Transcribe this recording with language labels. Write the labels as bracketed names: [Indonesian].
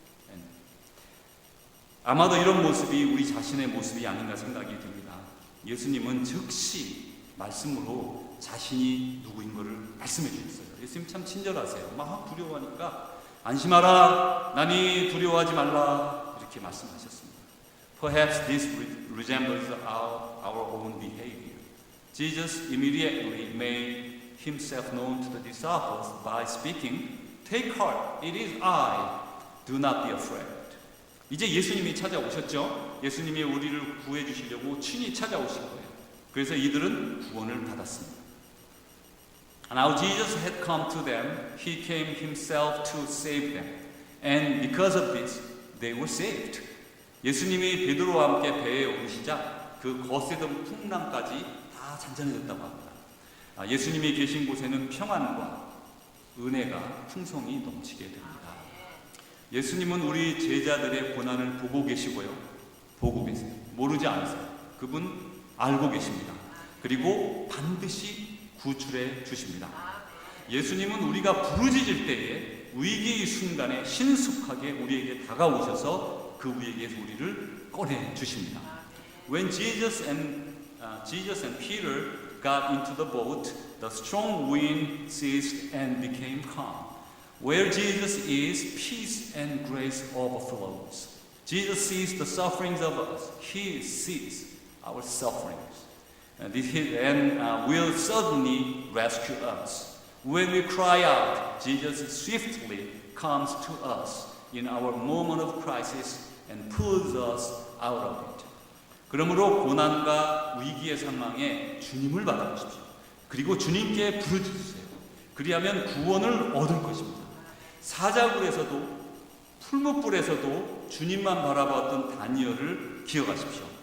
[Korean] And 아마도 이런 모습이 우리 자신의 모습이 아닌가 생각이 듭니다. 예수님은 즉시 말씀으로 자신이 누구인 것을 말씀해 주셨어요. 예수님 참 친절하세요. 막 두려워하니까 안심하라, 나니 두려워하지 말라 이렇게 말씀하셨습니다. [English] Perhaps this resembles our own behavior. Jesus immediately made himself known to the disciples by speaking, "Take heart, it is I. Do not be afraid." [Korean] 이제 예수님이 찾아오셨죠. 예수님이 우리를 구해 주시려고 친히 찾아오신 거예요. 그래서 이들은 구원을 받았습니다. [English] Now Jesus had come to them. He came himself to save them. And because of this, they were saved. [Korean] 예수님이 베드로와 함께 배에 오르시자 그 거세던 풍랑까지 다 잔잔해졌다고 합니다. 예수님이 계신 곳에는 평안과 은혜가 풍성이 넘치게 됩니다. 예수님은 우리 제자들의 고난을 보고 계시고요. 보고 계세요. 모르지 않으세요. 그분 알고 계십니다. 그리고 반드시 구출해 주십니다. 예수님은 우리가 부르짖을 때에 위기의 순간에 신속하게 우리에게 다가오셔서 그 위기에서 우리를 꺼내 주십니다. [English] When Jesus and Peter got into the boat, the strong wind ceased and became calm. Where Jesus is, peace and grace overflows. Jesus sees the sufferings of us. He sees our sufferings. And will suddenly rescue us. When we cry out, Jesus swiftly comes to us in our moment of crisis and pulls us out of it. [Korean] 그러므로 고난과 위기의 상황에 주님을 받아보십시오. 그리고 주님께 부르짖으세요. 그리하면 구원을 얻을 것입니다. 사자굴에서도 풀무불에서도 주님만 바라봤던 다니엘을 기억하십시오.